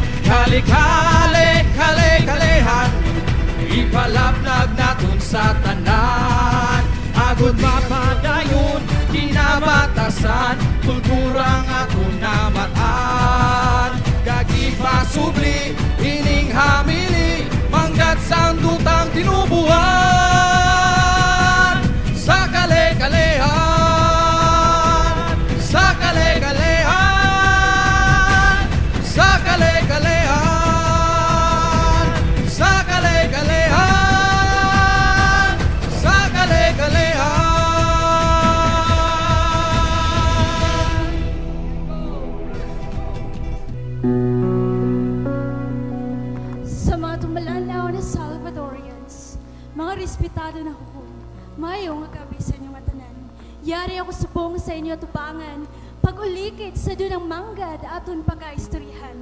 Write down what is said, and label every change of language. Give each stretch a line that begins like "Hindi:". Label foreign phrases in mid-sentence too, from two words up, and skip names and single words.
Hiligaynon: Kale-kale-kale-kalehan, ipalapnag naton sa tanan. Agod mapadayon, kinabatasan, kulturang aton namatan. Gagipasubli, ining hamili, manggat sang dutang tinubuhan. Sa kale-kalehan, sa kale-kalehan, sa kale-kalehan, sa kale-kalehan, sa kale-kalehan. Sa mga tumalanaw na Salvadorians, mga respetado na hukom, mayong gabi sa inyong matanan. Yari ako subong sa inyo tubangan, pag-ulikit sa dunang manggad aton pagkaistoryahan.